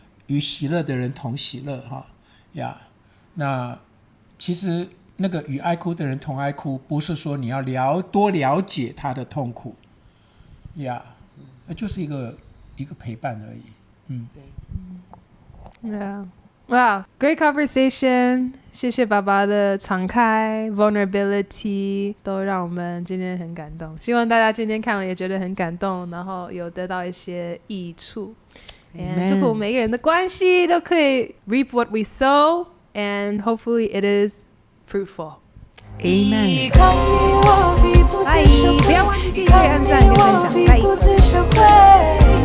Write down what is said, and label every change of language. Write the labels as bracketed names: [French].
[Chinese] 与喜乐的人同喜乐哈呀。那其实那个与哀哭的人同哀哭，不是说你要多了解他的痛苦呀，就是一个陪伴而已。 [English] Yeah. Wow, great conversation. [Chinese] 谢谢爸爸的敞开 vulnerability 都让我们今天很感动，希望大家今天看了也觉得很感动，然后有得到一些益处。祝福每个人的关系都可以 [English] reap what we sow and hopefully it is fruitful. Amen. [Chinese] 拜，不要忘记订阅、按赞跟分享，拜。